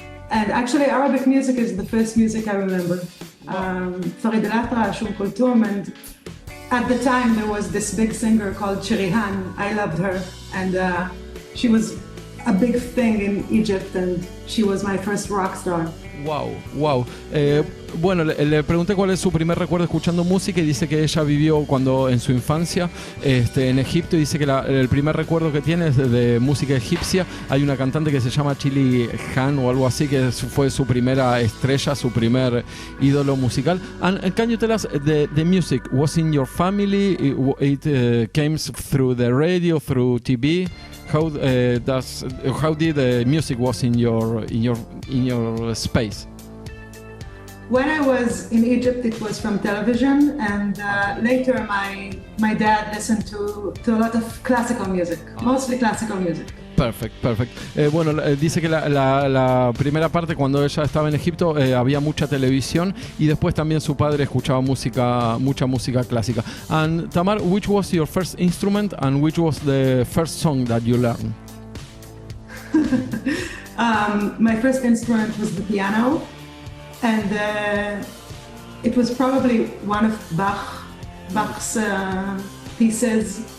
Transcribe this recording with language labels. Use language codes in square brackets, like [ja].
[en] And actually Arabic music is the first music I remember. Farid al-Atrash, Kulthum, and at the time there was this big singer called Shirihan. I loved her, and she was a big thing in Egypt, and she was my first rock star. Wow. [es] Bueno, le pregunté cuál es su primer recuerdo escuchando música y dice que ella vivió cuando en su infancia en Egipto, y dice que el primer recuerdo que tiene es de música egipcia. Hay una cantante que se llama Chili Han o algo así, que fue su primera estrella, su primer ídolo musical. [en] And can you tell us the music was in your family? It came through the radio, through TV? How did the music was in your space? When I was in Egypt, it was from television, and later my dad listened to a lot of classical music, mostly classical music. Perfect. [es] Bueno, dice que la primera parte, cuando ella estaba en Egipto, había mucha televisión, y después también su padre escuchaba mucha música clásica. [en] And Tamar, which was your first instrument and which was the first song that you learned? My first instrument was the piano, and it was probably one of Bach's pieces.